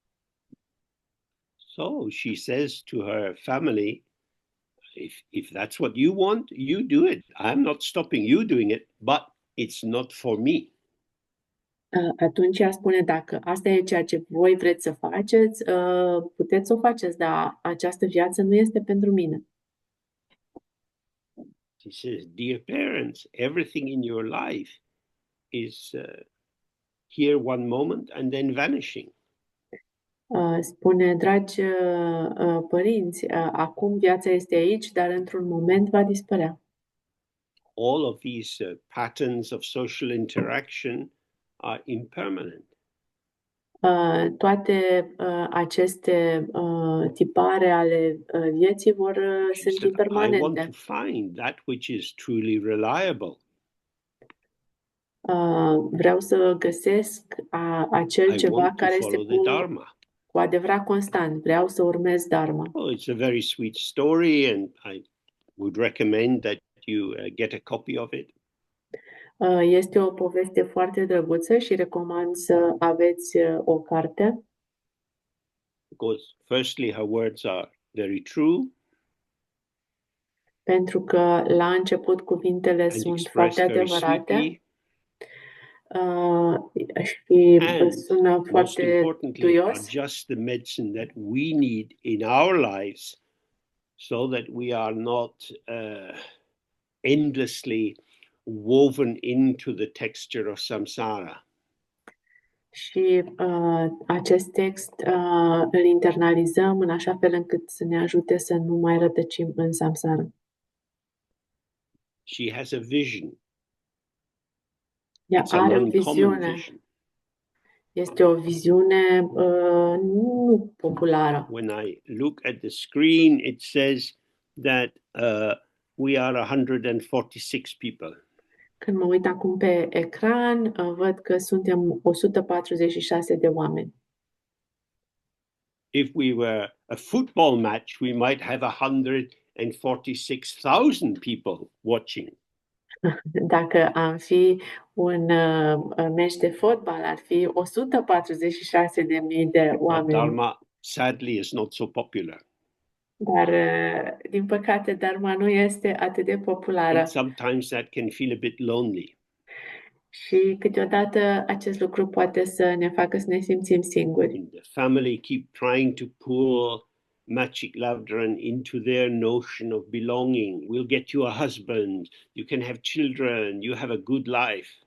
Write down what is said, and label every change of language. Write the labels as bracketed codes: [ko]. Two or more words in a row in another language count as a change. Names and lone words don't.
[en] So she says to her family, if that's what you want, you do it. I'm not stopping you doing it, but it's not for me. [ro] Atunci ea spune, dacă asta e ceea ce voi vreți să faceți, puteți să o faceți, dar această viață nu este pentru mine. [en] She says, dear parents, everything in your life is here one moment and then vanishing. [ro] Spune, dragi părinți, acum viața este aici, dar într-un moment va dispărea. [en] All of these patterns of social interaction are impermanent. [ro] Toate aceste tipare ale vieții [en] She [ro] sunt [en] said, I want [ro] impermanente. [en] to find that which is truly reliable. [ro] Vreau să găsesc acel [en] I [ro] ceva [en] want to [ro] care este [en] follow the Dharma. [ro] cu adevărat constant. Vreau să urmez Dharma. [en] Oh, it's a very sweet story, and I would recommend that you get a copy of it. [ro] Este o poveste foarte drăguță și recomand să aveți o carte, [en] Because firstly, her words are very true [ro] pentru că la început cuvintele [en] and [ro] sunt [en] expressed [ro] foarte [en] very [ro] adevărate [en] sweetly, [ro] și [en] and [ro] sună [en] most [ro] foarte [en] importantly, are [ro] duios. [en] just the medicine that we need in our lives, so that we are not endlessly woven into the texture of samsara. [ro] Și acest text îl internalizăm în așa fel încât să ne ajute să nu mai rătăcim în samsara. [en] She has a vision. [ro] Ea [en] It's an [ro] are o [en] uncommon [ro] viziune. [en] vision. [ro] Este o viziune nu populară. [en] When I look at the screen, it says that we are 146 people. [ro] Când mă uit acum pe ecran, văd că suntem 146 de oameni. [en] If we were a football match, we might have 146,000 people watching. [ro] Dacă am fi un meci de fotbal, ar fi 146.000 de [en] But [ro] oameni. [en] Dharma, sadly, is not so popular. [ro] Dar, din păcate, Dharma nu este atât de populară. [en] And sometimes that can feel a bit lonely. [ro] Și câteodată acest lucru poate să ne facă să ne simțim singuri. [en] And the family keep trying to pull Machik Lavdran into their notion of belonging. We'll get you a husband, you can have children, you have a good life.